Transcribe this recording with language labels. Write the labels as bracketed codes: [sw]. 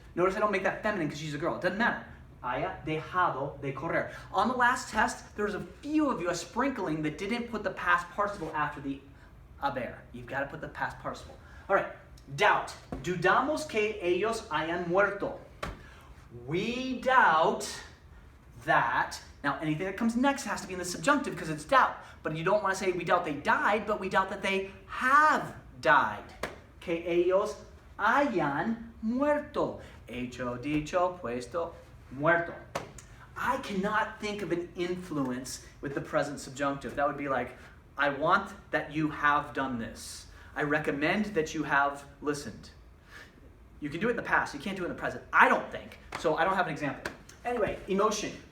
[en] Notice I don't make that feminine because she's a girl. It doesn't matter. [es] Haya dejado de correr. [en] On the last test, there was a few of you, a sprinkling, that didn't put the past participle after the haber. You've got to put the past participle. All right. Doubt. [es] Dudamos que ellos hayan muerto. [en] We doubt that. Now, anything that comes next has to be in the subjunctive because it's doubt. But you don't want to say we doubt they died, but we doubt that they have died. [es] Que ellos hayan muerto. Hecho, dicho, puesto, muerto. [en] I cannot think of an influence with the present subjunctive. That would be like, I want that you have done this. I recommend that you have listened. You can do it in the past. You can't do it in the present. I don't think. So I don't have an example. Anyway, emotion.